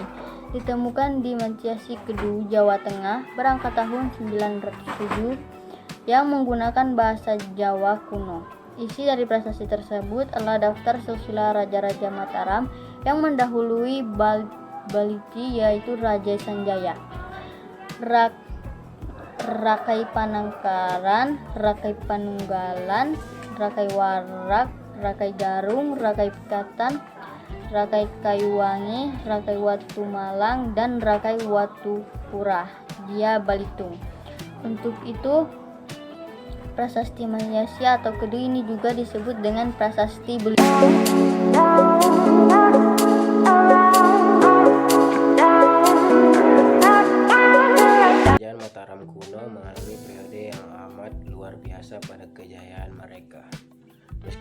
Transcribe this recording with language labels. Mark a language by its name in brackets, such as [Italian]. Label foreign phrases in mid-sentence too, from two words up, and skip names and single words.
[Indonesian] Ditemukan di Mantiasi Kedu, Jawa Tengah berangkat tahun 907 yang menggunakan bahasa Jawa kuno. Isi dari prasasti tersebut adalah daftar silsilah raja-raja Mataram yang mendahului Baliti, yaitu Raja Sanjaya. Rakai Panangkaran, Rakai Panunggalan, Rakai Warak, Rakai Garung, Rakai Pikatan, Rakai Kayuwangi, Rakai Watumalang, dan Rakai Watupura Dia Balitung. Untuk itu, prasasti Mantiasi atau Kedu ini juga disebut dengan prasasti Belitung. Kerajaan Mataram kuno mengalami periode yang amat luar biasa pada kejayaan mereka.